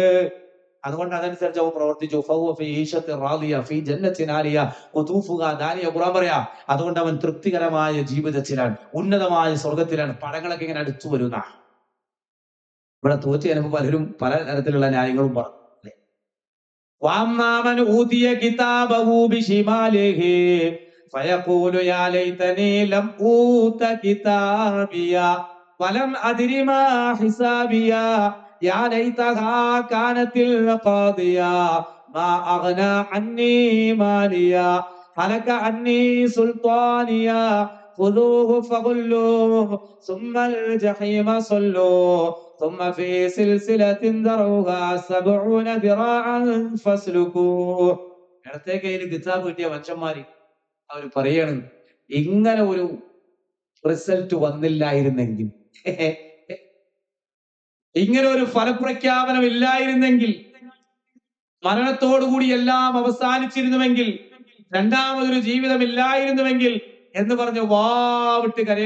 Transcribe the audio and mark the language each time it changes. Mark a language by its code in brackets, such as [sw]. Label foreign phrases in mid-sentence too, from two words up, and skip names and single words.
[ml] അതുകൊണ്ട് അതനുസരിച്ച് അവൻ പ്രവർത്തിച്ചു. ഖുറാൻ പറയാ, അതുകൊണ്ട് അവൻ തൃപ്തികരമായ ജീവിതത്തിലാണ്, ഉന്നതമായ സ്വർഗത്തിലാണ്. പടങ്ങളൊക്കെ ഇങ്ങനെ അടുത്തു വരുന്ന. ഇവിടെ തോറ്റ് ചിലപ്പോൾ പലരും പല തരത്തിലുള്ള ന്യായങ്ങളും പറഞ്ഞു. [ar] وأما من أوتي كتابه بشماله فيقول يا ليتني لم أوت كتابيا ولم أدر ما حسابيا يا ليتها كانت القاضية ما أغنى عني ماليا هلك عني سلطانيا خذوه فغلوه ثم الجحيم صلوه ثم في سلسلة ذرعها 70 ذراعا فاسلكوه. [ml] ഇടത്തെ കയ്യിൽ കിതാബ് കിട്ടിയ മനുഷ്യന്മാര് അവര് പറയാണ്, ഇങ്ങനെ ഒരു റിസൾട്ട് വന്നില്ലായിരുന്നെങ്കിൽ, ഇങ്ങനെ ഒരു ഫലപ്രഖ്യാപനം ഇല്ലായിരുന്നെങ്കിൽ, മരണത്തോടുകൂടി എല്ലാം അവസാനിച്ചിരുന്നുവെങ്കിൽ, രണ്ടാമതൊരു ജീവിതം ഇല്ലായിരുന്നുവെങ്കിൽ എന്ന് പറഞ്ഞ് വാവിട്ട് കരയണം.